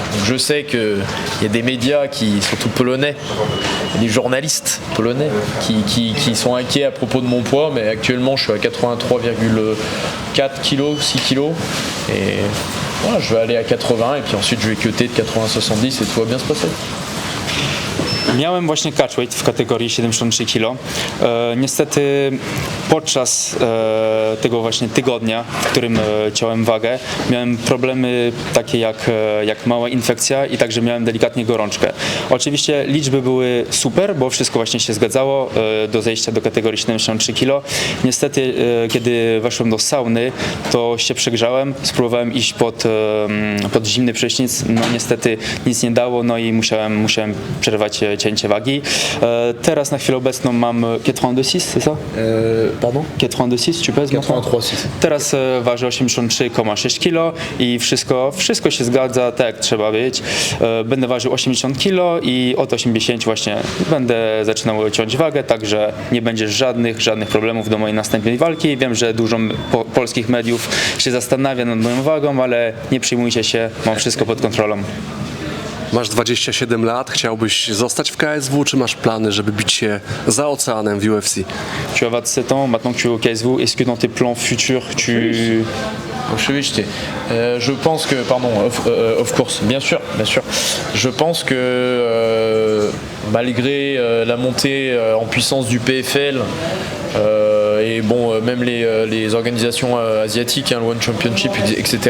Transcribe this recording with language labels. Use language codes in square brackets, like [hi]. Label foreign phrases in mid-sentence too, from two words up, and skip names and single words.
[fr] Donc je sais qu'il y a des médias, surtout polonais, des journalistes polonais qui sont inquiets à propos de mon poids, mais actuellement je suis à 83,4 kg, 6 kg, et voilà, je vais aller à 80 et puis ensuite je vais cutter de 80-70 et tout va bien se passer. [pl] Miałem właśnie catchweight w kategorii 73 kg. Niestety podczas tego właśnie tygodnia, w którym ciąłem wagę, miałem problemy takie jak mała infekcja i także miałem delikatnie gorączkę. Oczywiście liczby były super, bo wszystko właśnie się zgadzało do zejścia do kategorii 73 kg. Niestety kiedy weszłem do sauny, to się przegrzałem, spróbowałem iść pod zimny prysznic, no niestety nic nie dało, no i musiałem przerwać cięcie wagi. Teraz na chwilę obecną mam 86, [fr] c'est ça? Pardon? 82,6 tu pèses maintenant? 83,6. [pl] Teraz waży 83,6 kg i wszystko się zgadza tak jak trzeba być. Będę ważył 80 kg i od 80 właśnie będę zaczynał ciąć wagę, także nie będzie żadnych problemów do mojej następnej walki. Wiem, że dużo polskich mediów się zastanawia nad moją wagą, ale nie przejmujcie się, mam wszystko pod kontrolą. Masz 27 lat, chciałbyś zostać w KSW, czy masz plany, żeby bić się za oceanem w UFC? [fr] Tu as 27 ans, maintenant que tu es au KSW, est-ce que dans tes plans futurs, [pl] Oczywiście. [fr] Je pense que, pardon, [en] of course, [fr] bien sûr. Je pense que malgré la montée en puissance du PFL et bon, même les organisations asiatiques, hein, le One Championship, etc.